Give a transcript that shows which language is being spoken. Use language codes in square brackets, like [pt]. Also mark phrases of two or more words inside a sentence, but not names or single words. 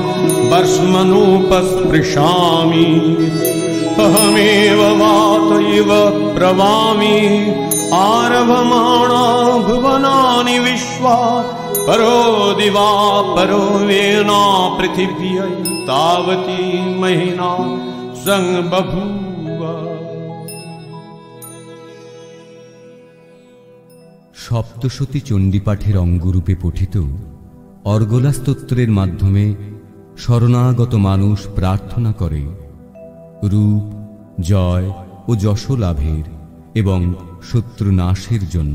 [sa] वर्ष्मनोपस्पृशामि अहमेव वात इव प्रवामि आरभमाणा भुवनानि विश्वा परो दिवा परो वेना पृथिव्यै तावती महिना संबभूव। [bn] সপ্তশতী চণ্ডীপাঠের অঙ্গরূপে পঠিত অর্গলা স্তোত্রের মাধ্যমে শরণাগত মানুষ প্রার্থনা করে রূপ, জয় ও যশ লাভের এবং শত্রু নাশের জন্য।